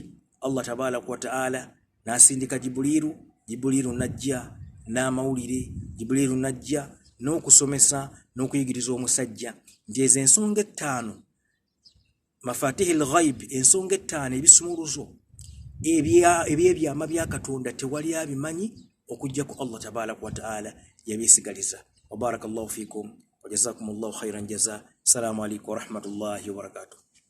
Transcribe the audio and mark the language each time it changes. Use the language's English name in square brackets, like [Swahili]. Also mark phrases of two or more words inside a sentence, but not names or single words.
[Arabic] الله تبارك وتعالى [Ganda] n'asindika Jibuliru najja n'amawulire, Jibuliru najja n'okusomesa n'okuyigiriza omusajja nti ezo ensonga ettaano [Arabic] مفاتيح الغيب, [Ganda] ensonga ettaano ebisumuluzo ebyebyama bya Katonda tewali abimanyi okujjako [Arabic] الله تبارك وتعالى [Ganda] yabyesigaliza. [Arabic] وبارك الله فيكم وجزاكم الله خيرا جزاء. السلام عليكم ورحمة الله وبركاته.